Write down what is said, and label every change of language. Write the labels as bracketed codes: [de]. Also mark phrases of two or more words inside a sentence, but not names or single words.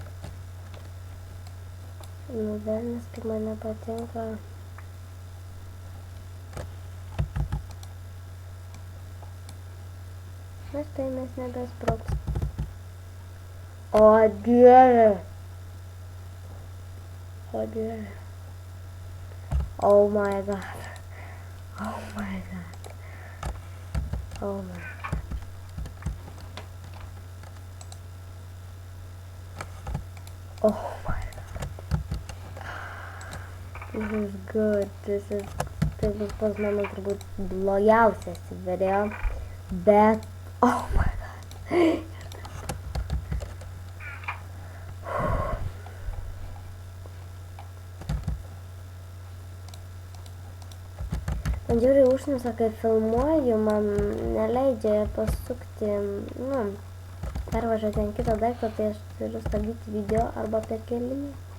[lt] Nu, velnis, kaip man nepatinka. Na štai mes nebesproks. O dieve. O dieve. [en] Oh my god. Oh my god. Oh my god. Oh my god. This is good. [lt] Tai bus pas mano turbūt blogiausias video. Bet, [en] oh my god. [lt] Man žiūri užnisa, kai filmuoju, man neleidžia pasukti, pervažiuoti ant kito daikto, tai aš turiu stabdyti video arba perkelinį.